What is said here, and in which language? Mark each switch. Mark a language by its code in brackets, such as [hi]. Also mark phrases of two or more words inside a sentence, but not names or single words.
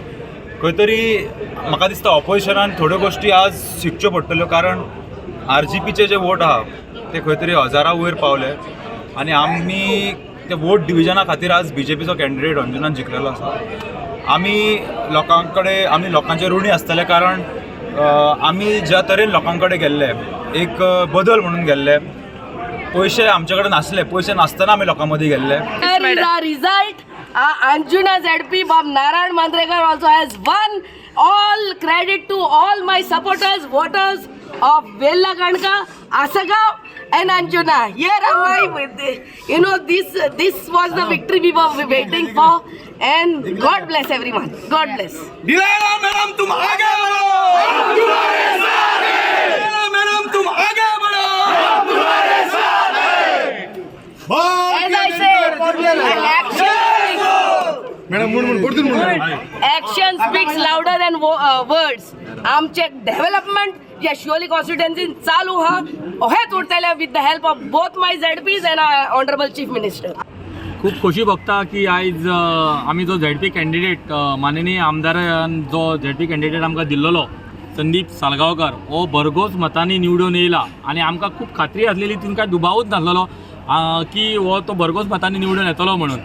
[kok] खंय तरी म्हाका दिसता ऑपोजिशनान थोड्यो गोश्टी आज शिकच्यो पडटल्यो, कारण आरजीपीचे जे वोट आहा ते खंय तरी 1000 वयर पावले आनी आमी ते वोट डिविजना खातीर आज बीजेपीचो कॅन्डिडेट अंजुनान जिखलेलो आसा. आमी लोकांचे ऋणी आसतले, कारण आमी ज्या तरेन लोकां कडेन गेल्ले, एक बदल म्हणून गेल्ले. पैसे आमचे कडेन नासले, पैसे नासतना आमी लोकां मदीं गेल्ले. [en] Result, Anjuna ZP Bob Narayan Mandrekar also has won. All credit to all my supporters, voters of Vella Gandka, Asagav and Anjuna. Here am I with this was the victory we were waiting for, and God bless everyone. God bless. [hi] डिलायला मैडम तुम आगे बढ़ो, हम तुम्हारे साथ हैं. डिलायला मैडम तुम आगे बढ़ो, हम तुम्हारे साथ हैं. [en] As I say, action speaks louder than words. [kok] आमचे डेव्हलपमेंट जे शिवोली कॉन्स्टिट्युएन्सीन चालू हा हेच उरतले [en] with the help of both my ZPs and honourable Chief Minister. [kok] खूप खोशी भोगता की आयज आमी जो [en] ZP candidate [kok] माननीय आमदारान जो [en] ZP candidate [kok] आमकां दिल्लो संदीप सालगांवकर हो भरघोस मतांनी निवडून येयला आनी आमकां खूब खात्री आसलेली, तितून कांय दुबावूच नासलेलो की हो तो भरघोस मतांनी निवडून येतलो म्हणून.